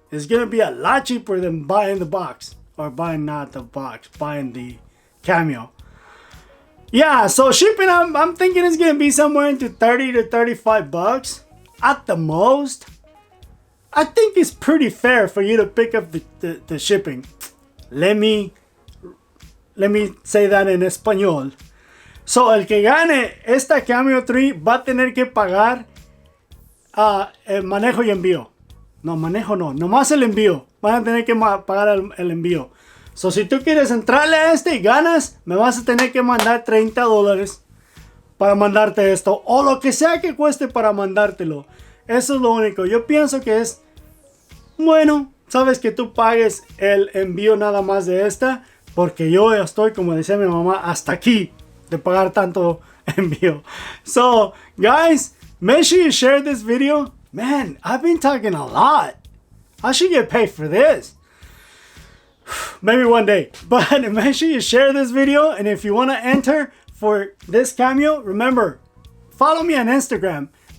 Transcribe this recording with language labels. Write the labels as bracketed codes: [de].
[en] It's going to be a lot cheaper than buying the box. Or buying not the box, buying the Cameo. Yeah, so shipping, I'm thinking it's going to be somewhere into 30 to 35 bucks at the most. I think it's pretty fair for you to pick up the shipping. Let me say that [es] en español. So, el que gane esta Cameo 3 va a tener que pagar el manejo y envío. No, manejo no. Nomás el envío. Van a tener que pagar el envío. So, si tú quieres entrarle a este y ganas, me vas a tener que mandar $30 para mandarte esto. O lo que sea que cueste para mandártelo. Eso es lo único. Yo pienso que es bueno. Sabes que tú pagues el envío nada más de esta. Porque yo estoy, como decía mi mamá, hasta aquí de pagar tanto envío. [en] So, guys, make sure you share this video. Man, I've been talking a lot. I should get paid for this. Maybe one day. But make sure you share this video. And if you want to enter for this Cameo, remember, follow me on Instagram.